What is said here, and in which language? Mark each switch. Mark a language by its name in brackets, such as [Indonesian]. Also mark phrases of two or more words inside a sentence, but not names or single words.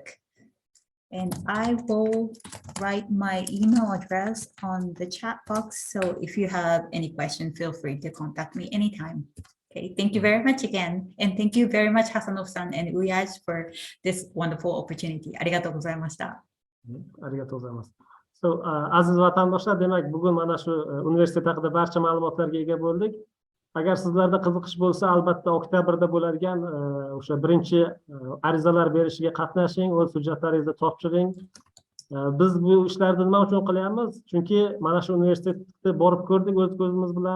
[English] And I will write my email address on the chat box. So if you have any question, feel free to contact me anytime. Okay, thank you very much again. And thank you very much, Hasanov-san and UIAJ, for this wonderful opportunity. [Japanese] ありがとうございました。ありがとうございます。So, [Uzbek] aziz vatandoshlar, demak, bugun mana shu universitet haqida barcha ma'lumotlarga ega bo'ldik. Agar sizlarda qiziqish bo'lsa, albatta oktyabrda bo'ladigan o'sha birinchi arizalar berishiga qatnashing, o'z hujjatlaringizni topshiring. Biz bu ishlarni nima uchun qilyapmiz? Chunki mana shu universitetni borib ko'rdik o'z ko'zimiz bilan.